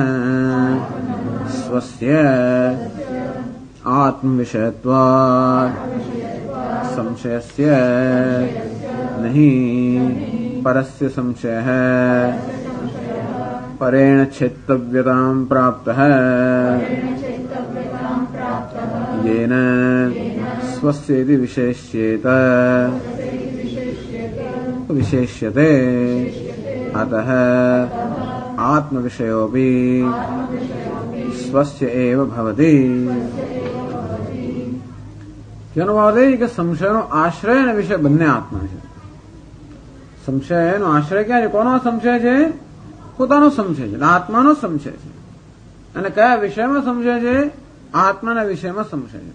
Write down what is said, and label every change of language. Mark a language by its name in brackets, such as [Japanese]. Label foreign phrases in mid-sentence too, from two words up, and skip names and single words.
[Sanskrit] સ્વસ્ય આત્મવિષયત્વાत् સંશયસ્ય નહીં પરસ્ય સંશયઃ પરેણ છેત્તવ્યતાં પ્રાપ્તઃ येन स्वस्येति विशेष्येत विशेष्यते अतः आत्मविषयोऽपि स्वस्य एव भवति. [Gujarati] જેનો ભાવ એ કે સંશયનો આશ્રય અને વિષય બંને આત્મા છે. સંશયનો આશ્રય ક્યાં છે? કોનો સંશય છે? પોતાનો સંશય છે, આત્માનો સંશય છે. અને કયા વિષયમાં સંશય છે? આત્માના વિષયમાં સંશય છે.